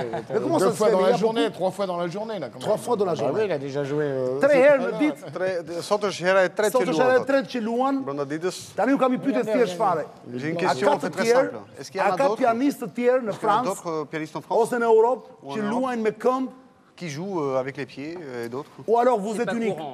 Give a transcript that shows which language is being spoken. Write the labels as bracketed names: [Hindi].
[French] Mais comment ça se fait dans la journée, 3 fois dans la journée là. 3 fois dans la journée. Il a déjà joué. [Albanian] 3 herë në ditë. Sot është hera e tretë që luan. Sot është hera e tretë që luan. Brenda ditës. Tani u kam i pyetë thjesht fare. [French] J'ai une question très simple. Est-ce qu'il y en a d'autres? [Albanian] Ka pianistë të tjerë në Francë ose në Europë që luajnë me këmbë? [French] Qui jouent avec les pieds et d'autres. Ou alors vous êtes unique?